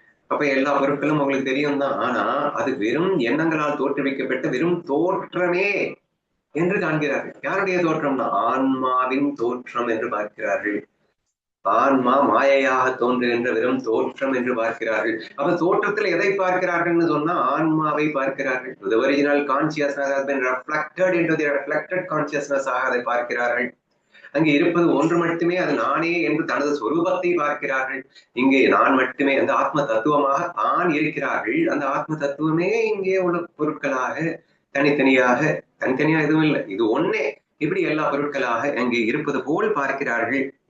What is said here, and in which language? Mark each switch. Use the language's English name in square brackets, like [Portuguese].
[Tamil] அப்ப எல்லா பொருட்களும் உங்களுக்கு தெரியும் தான். ஆனா அது வெறும் எண்ணங்களால் தோற்றுவிக்கப்பட்ட வெறும் தோற்றமே என்று காண்கிறார்கள். யாருடைய தோற்றம்னா ஆன்மாவின் தோற்றம் என்று பார்க்கிறார்கள். ஆன்மா மாயையாக தோன்றுகின்ற வெறும் தோற்றம் என்று பார்க்கிறார்கள். அப்ப தோற்றத்தில் எதை பார்க்கிறார்கள்னு சொன்னா ஆன்மாவை பார்க்கிறார்கள். [English] The original consciousness has been reflected into the reflected consciousness [Tamil] ஆக அதை பார்க்கிறார்கள். அங்கே இருப்பது ஒன்று மட்டுமே, அது நானே என்று தனது சொரூபத்தை பார்க்கிறார்கள். இங்கே நான் மட்டுமே, அந்த ஆத்ம தத்துவமாக தான் இருக்கிறார்கள். அந்த ஆத்ம தத்துவமே இங்கே உள்ள பொருட்களாக தனித்தனியாக, தனித்தனியா எதுவும் இல்லை, இது ஒன்னே இப்படி எல்லா பொருட்களாக அங்கே இருப்பது போல் பார்க்கிறார்கள்.